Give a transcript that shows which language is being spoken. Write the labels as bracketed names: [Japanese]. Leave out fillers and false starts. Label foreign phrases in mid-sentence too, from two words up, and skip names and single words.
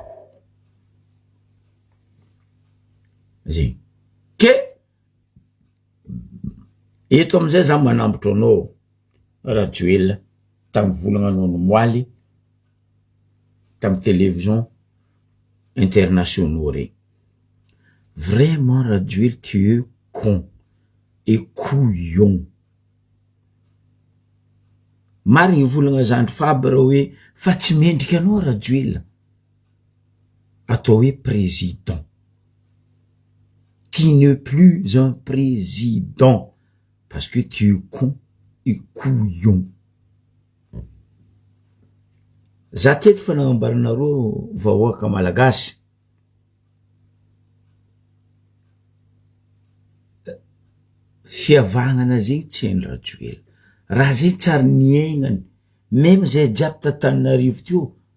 [Malagasy] zegny ke eto am'izay za manambotra anao Rajoel tamy volagnanao ny moaly tamy [French] télévision internationaux [Malagasy] regny. [French] Vraiment Rajoel tu es con et couillon. [Malagasy] Marigny volagna Zandry Fabre hoe fa tsy mendrika anao Rajoel. Atao hoe président. [French] Tu n'es plus un président parce que tu es con et couillon. [Malagasy] Za teto fa nagnambaranareo vahoaka malagasy. Fiavagnana zegny tsy hainy Rajoel. Raha zay tsary niaignany, même zay jiaby tantaninarivo teo.